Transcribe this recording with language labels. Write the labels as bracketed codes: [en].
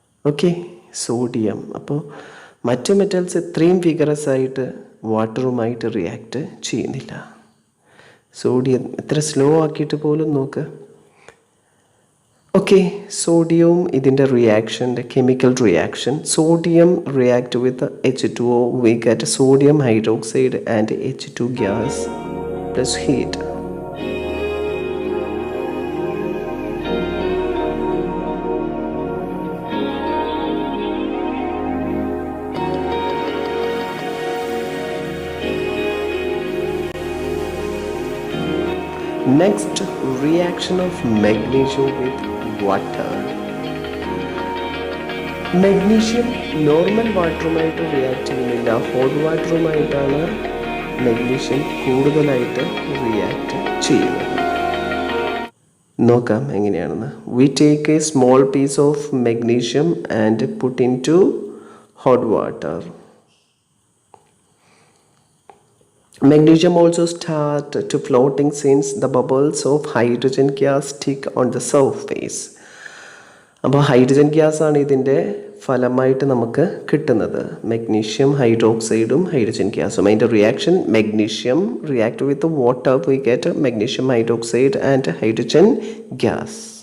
[ml] Okay, sodium. അപ്പോൾ മറ്റ് metals ഇത്രയും വിഗറസ് ആയിട്ട് വാട്ടറുമായിട്ട് റിയാക്റ്റ് ചെയ്യുന്നില്ല. സോഡിയം എത്ര സ്ലോ ആക്കിയിട്ട് പോലും നോക്ക്. ഓക്കെ, സോഡിയവും ഇതിൻ്റെ റിയാക്ഷൻ്റെ chemical reaction. [en] Sodium react with H2O, we get sodium hydroxide and H2 gas plus heat. Next, reaction of magnesium with water. [ml] Magnesium normal വാട്ടറുമായിട്ട് react ചെയ്യുന്നില്ല, ഹോട്ട് വാട്ടറുമായിട്ടാണ് മാഗ്നീഷ്യം കൂടുതലായിട്ട് react ചെയ്യുന്നത്. നോക്കാം എങ്ങനെയാണെന്ന്. [en] We take a small piece of magnesium and put in to hot water. Magnesium also start to floating since the bubbles of hydrogen gas stick on the surface. [ml] അപ്പോൾ hydrogen gas ആണ് ഇതിൻ്റെ ഫലമായിട്ട് നമുക്ക് കിട്ടുന്നത്. Magnesium ഹൈഡ്രോക്സൈഡും hydrogen ഗ്യാസും. അതിൻ്റെ reaction [en] Magnesium react with water, we get magnesium hydroxide and hydrogen gas.